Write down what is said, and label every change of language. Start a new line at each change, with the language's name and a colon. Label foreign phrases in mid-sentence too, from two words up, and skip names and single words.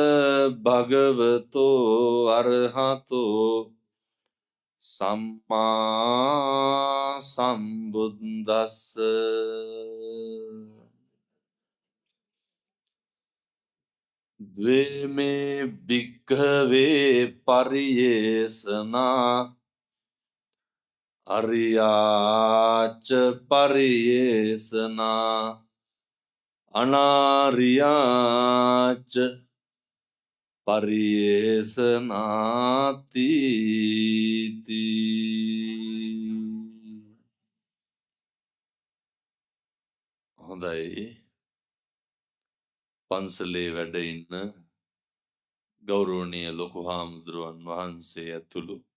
Pali: භගවතෝ අරහතෝ සම්මා සම්බුද්දස්ස ද්වේමේ භික්ඛවේ පරියේසනා අරියාච පරියේසනා අනාරියාච පරියේසනාති
Sinhala: හොඳයි පන්සලේ වැඩ ඉන්න ගෞරවනීය ලොකු හාමුදුරුවන් වහන්සේ ඇතුළු